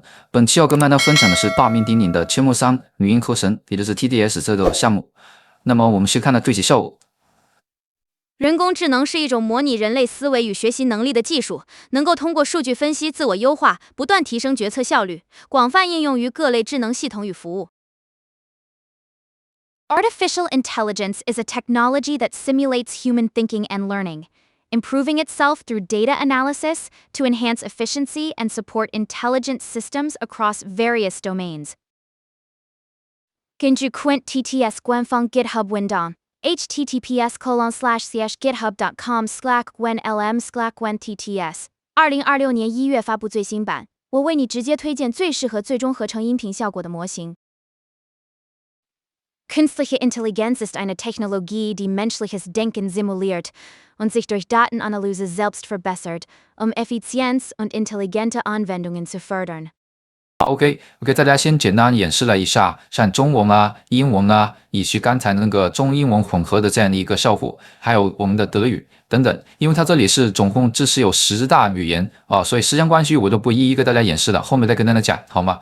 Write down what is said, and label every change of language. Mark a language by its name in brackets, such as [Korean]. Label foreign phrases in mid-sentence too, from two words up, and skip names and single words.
[Chinese] 本期要跟大家分享的是大名鼎鼎的千木三语音合成，也就是 TDS 这个项目。那么我们先看它具体效果。人工智能是一种模拟人类思维与学习能力的技术，能够通过数据分析自我优化，不断提升决策效率，广泛应用于各类智能系统与服务。 [English] Artificial intelligence is a technology that simulates human thinking and learning, improving itself through data analysis to enhance efficiency and support intelligent systems across various domains. [Chinese] 根据 QuintTTS 官方 GitHub 文档 https://github.com/QuintLM/QuintTTS 2026年1月发布最新版，我为你直接推荐最适合最终合成音频效果的模型。 [German] Künstliche Intelligenz ist eine Technologie, die menschliches Denken simuliert und sich durch Datenanalyse selbst verbessert, um Effizienz und intelligente Anwendungen zu fördern. [Chinese] OK， 大家先简单演示了一下像中文啊、英文啊，以及刚才那个中英文混合的这样的一个效果，还有我们的德语等等。因为它这里是总共支持有10大语言啊，所以时间关系我就不一一跟大家演示了，后面再跟大家讲好吗？